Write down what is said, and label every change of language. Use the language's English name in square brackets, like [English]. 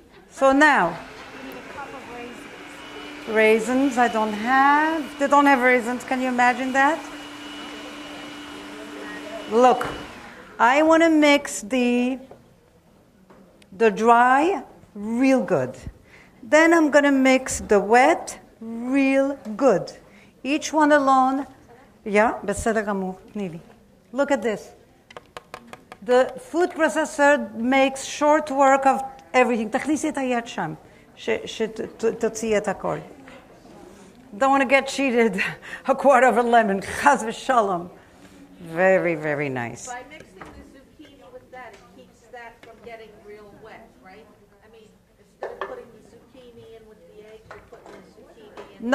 [English] So now, raisins I don't have. They don't have raisins. Can you imagine that? Look, I want to mix the dry real good. Then I'm going to mix the wet real good. Each one alone. [Hebrew] Yeah, בסדר גמור, תני לי. [English] Look at this. The food processor makes short work of everything. [Hebrew] תכניסי את היד שם, שתוציאי את הכל. [English] Don't want to get cheated. A quarter of a lemon. Chaz v'shalom. Very, very nice. By mixing the zucchini with that, it keeps that from getting real wet, right? I mean, instead of putting the zucchini in with the egg, you're putting the zucchini in.